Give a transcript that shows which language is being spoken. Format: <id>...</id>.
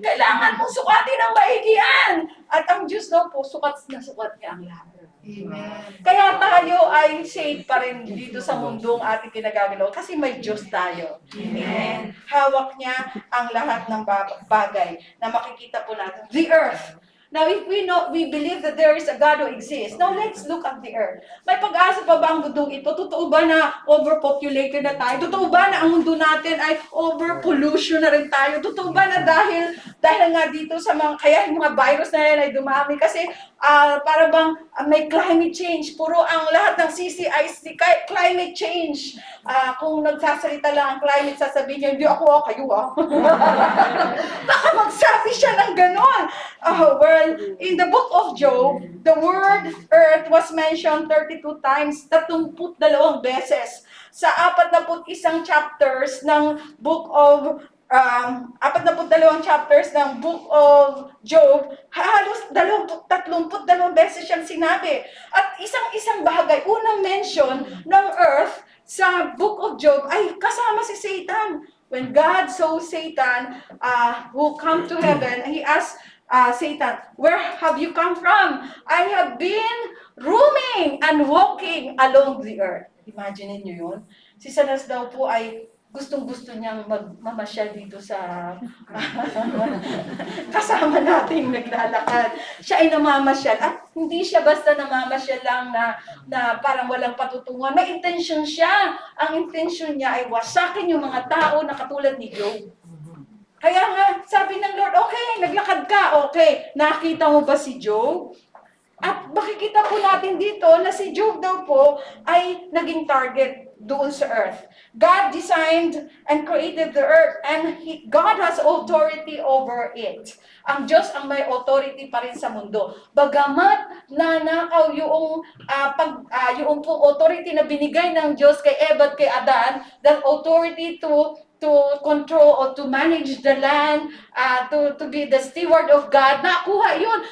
<tl>Kailangan mong sukatin ang maigi yan. At ang Diyos daw po, sukat na sukat niya ang lahat. Amen. Kaya tayo ay safe pa rin dito sa mundong ating kinagagalaw kasi may Diyos tayo. Amen. Hawak niya ang lahat ng bagay na makikita po natin.</tl> <en>The earth. Now, if we believe that there is a God who exists, now let's look at the earth.</en> <tl>May pag-asa pa ba ang mundong ito? Totoo ba na overpopulated na tayo? Totoo ba na ang mundo natin ay overpollution na rin tayo? Totoo ba na dahil nga dito sa kaya yung mga virus na yan ay dumami? Kasi para bang may climate change. Puro ang lahat ng CCIC, climate change. Kung nagsasalita lang ang climate, sasabihin niya, hindi ako, kayo Baka magsabi siya ng ganon.</tl> <en>Well, in the book of Job, the word earth was mentioned 32 times,</en> <tl>32 beses sa 41 chapters ng</tl> <en>book of</en> <tl>42 chapters ng Book of Job, halos 32 beses siyang sinabi. At isang bagay, unang mention ng earth sa Book of Job ay kasama si Satan.</tl> <en>When God saw Satan who come to heaven, he asked Satan, "Where have you come from?" "I have been roaming and walking along the earth."</en> <tl>Imagine niyo yun. Si Satanas daw po ay gustong-gusto niyang mamasyal dito sa kasama nating naglalakad. Siya ay namamasyal. At hindi siya basta namamasyal lang na parang walang patutunguhan. May intention siya. Ang intention niya ay wasakin yung mga tao na katulad ni Job. Kaya nga, sabi ng Lord, okay, naglakad ka, okay. Nakita mo ba si Job? At makikita po natin dito na si Job daw po ay naging target doon sa earth.</tl> <en>God designed and created the earth and God has authority over it.</en> <tl>Ang Diyos ang may authority pa rin sa mundo. Bagamat nanakaw yung pong authority na binigay ng Diyos kay Eva at kay Adan,</tl> <en>that authority to control or to manage the land, to be the steward of God,</en> <tl>nakuha yun.</tl>